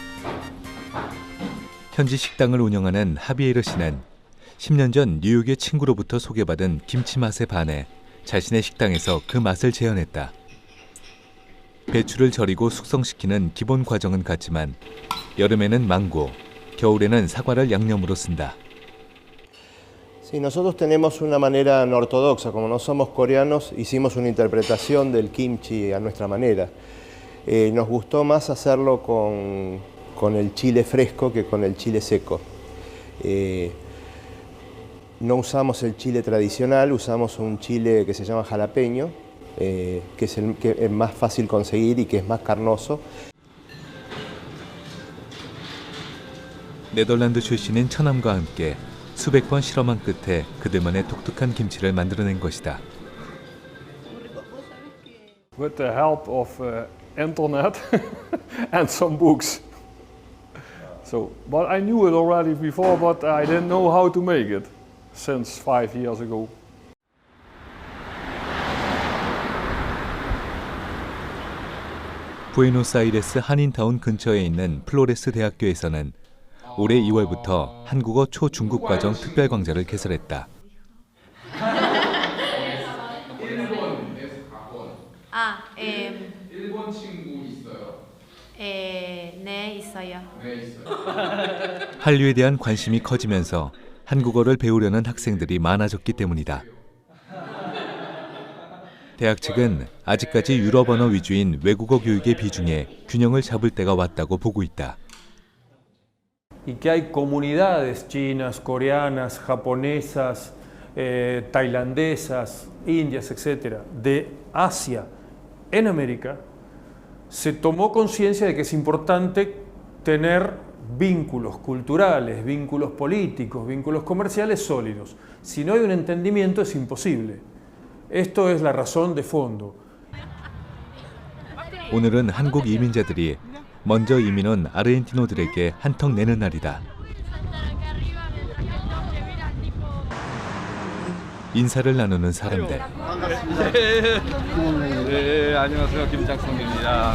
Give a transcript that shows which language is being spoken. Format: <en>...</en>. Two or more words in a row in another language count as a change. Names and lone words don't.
<ko>현지 식당을 운영하는 하비에르 씨는 10년 전 뉴욕의 친구로부터 소개받은 김치 맛에 반해 자신의 식당에서 그 맛을 재현했다. 배추를 절이고 숙성시키는 기본 과정은 같지만 여름에는 망고, 겨울에는 사과를 양념으로 쓴다.</ko> <es>Sí, nosotros tenemos una manera no ortodoxa, como no somos coreanos, hicimos una interpretación del kimchi a nuestra manera. Nos gustó más hacerlo con el chile fresco que con el chile seco. No usamos el chile tradicional, usamos un chile que se llama jalapeño, que es más fácil conseguir y que es más carnoso.</es> <ko>네덜란드 출신인 처남과 함께 수백 번 실험한 끝에 그들만의 독특한 김치를 만들어낸 것이다.</ko> <en>With the help of internet and some books. So, but I knew it already before, but I didn't know how to make it since 5 years ago.</en> <ko>부에노스아이레스 한인타운 근처에 있는 플로레스 대학교에서는 올해 2월부터 한국어 초중급 과정 특별강좌를 개설했다. 일본 친구 있어요? 네, 있어요. 한류에 대한 관심이 커지면서 한국어를 배우려는 학생들이 많아졌기 때문이다. 대학 측은 아직까지 유럽 언어 위주인 외국어 교육의 비중에 균형을 잡을 때가 왔다고 보고 있다.</ko> <es>Y que hay comunidades chinas, coreanas, japonesas, tailandesas, indias, etcétera, de Asia en América, se tomó conciencia de que es importante tener vínculos culturales, vínculos políticos, vínculos comerciales sólidos. Si no hay un entendimiento es imposible. Esto es la razón de fondo.</es> <ko>오늘은 한국 이민자들이 먼저 이민 온 아르헨티노들에게 한턱 내는 날이다. 인사를 나누는 사람들. 네, 안녕하세요. 김작성입니다.</ko>